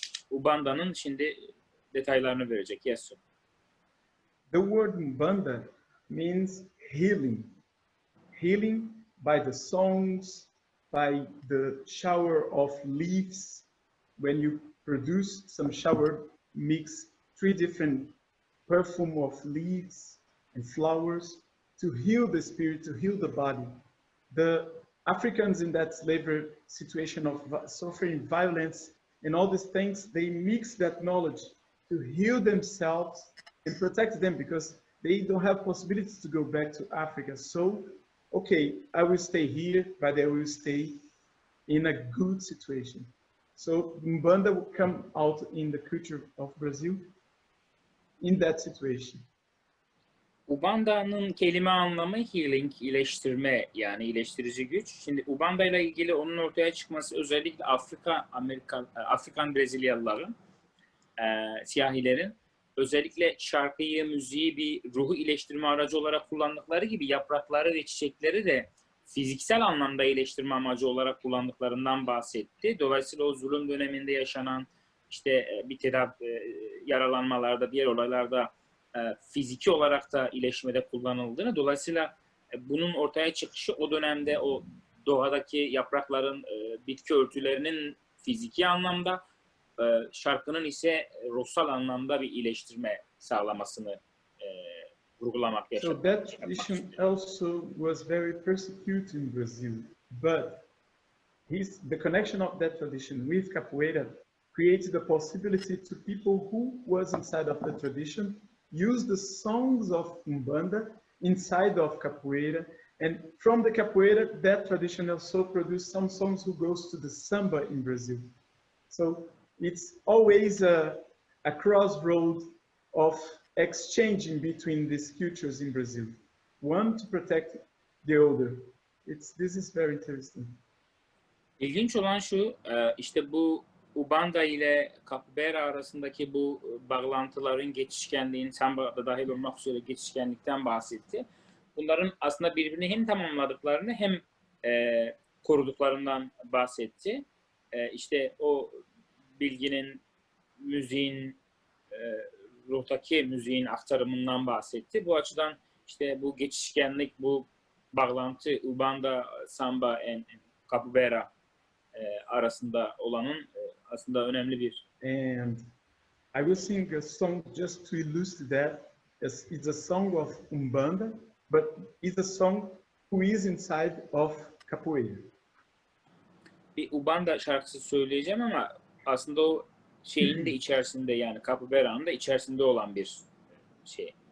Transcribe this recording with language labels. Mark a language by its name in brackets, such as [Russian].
[Turkish] Ubanda'nın şimdi detaylarını verecek. [English] Yes, sir. The word Mbanda means healing. Healing by the songs, by the shower of leaves. When you produce some shower, mix 3 different perfume of leaves and flowers to heal the spirit, to heal the body. The Africans in that slavery situation of suffering violence and all these things, they mix that knowledge to heal themselves and protect them because they don't have possibilities to go back to Africa. So, okay, I will stay here, but I will stay in a good situation. So Mbanda will come out in the culture of Brazil in that situation. [Turkish] Ubanda'nın kelime anlamı healing, iyileştirme, yani iyileştirici güç. Şimdi Ubanda ile ilgili onun ortaya çıkması özellikle Afrikan Brezilyalıların, siyahilerin özellikle şarkıyı, müziği bir ruhu iyileştirme aracı olarak kullandıkları gibi yaprakları ve çiçekleri de fiziksel anlamda iyileştirme amacı olarak kullandıklarından bahsetti. Dolayısıyla o zulüm döneminde yaşanan işte bir yaralanmalarda, diğer olaylarda fiziki olarak da iyileşmede kullanıldığını, dolayısıyla bunun ortaya çıkışı o dönemde o doğadaki yaprakların, bitki örtülerinin fiziki anlamda, şarkının ise ruhsal anlamda bir iyileştirme sağlamasını vurgulamak yaşadı. [English] So that tradition also was very persecuted in Brazil, but the connection of that tradition with Capoeira created the possibility to people who was inside of the tradition use the songs of Umbanda inside of Capoeira, and from the Capoeira that tradition also produced some songs who goes to the samba in Brazil. So it's always a crossroad of exchanging between these cultures in Brazil, one to protect the other. This is very interesting. [Turkish] İlginç olan şu, işte bu Ubanda ile Capoeira arasındaki bu bağlantıların geçişkenliğin, samba dahil olmak üzere geçişkenlikten bahsetti. Bunların aslında birbirini hem tamamladıklarını hem koruduklarından bahsetti. İşte o bilginin, müziğin, ruhtaki müziğin aktarımından bahsetti. Bu açıdan işte bu geçişkenlik, bu bağlantı Ubanda, samba and Capoeira arasında olanın aslında önemli bir. [English] And I will sing a song just to illustrate that. It's a song of Umbanda, but it's a song who is inside of Capoeira. [Turkish] Bir Ubanda şarkısı söyleyeceğim ama aslında o şeyin de içerisinde, yani Capoeira'nın da içerisinde olan bir şey.